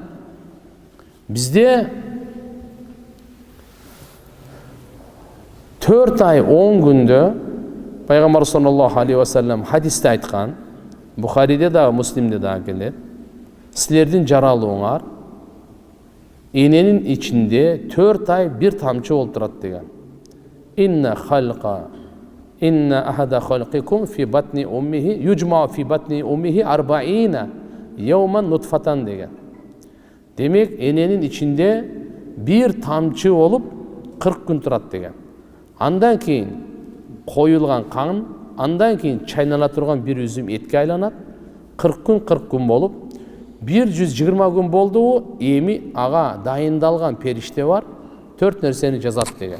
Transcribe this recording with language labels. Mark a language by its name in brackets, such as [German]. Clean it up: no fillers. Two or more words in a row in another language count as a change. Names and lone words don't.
[Kyrgyz] Бизде 4 ай 10 күндө Пайгамбар [Arabic] صلى الله عليه وسلم [Kyrgyz] хадисте айткан, Бухариде да, Муслимде да келет. Силердин жаралууңар эненин ичинде 4 ай бир тамчы болуп турат деген. [Arabic] إن أحد خلقكم في بطن أمه يجمع في بطن أمه 40 يوما نطفة деген. [Kyrgyz] Демек, эненин ичинде бир тамчы болуп 40 күн турат деген. Андан кийин коюлган кан, андан кийин чайнала турган бир үзүм этке айланат. 40 күн болуп 120 күн болду, эми ага дайындалган периште бар, 4 нерсени жазат деген.